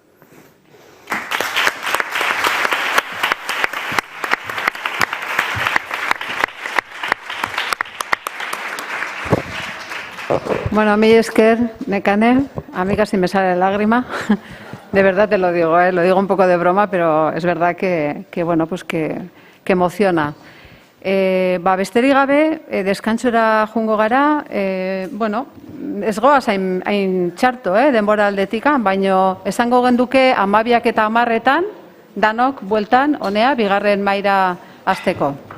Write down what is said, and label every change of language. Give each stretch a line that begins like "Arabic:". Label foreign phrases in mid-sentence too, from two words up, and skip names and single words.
Spanish: Bueno, a mí esker, Nekane, a mí casi me sale lágrima. De verdad te lo digo un poco de broma, pero es verdad que bueno, pues que emociona.
Basque: Besterik gabe, deskantsora joango gara, bueno, ez goaz hain txarto, denbora aldetikan, baino esango genduke 12 eta 10 danok bueltan, honea, bigarren maila hasteko.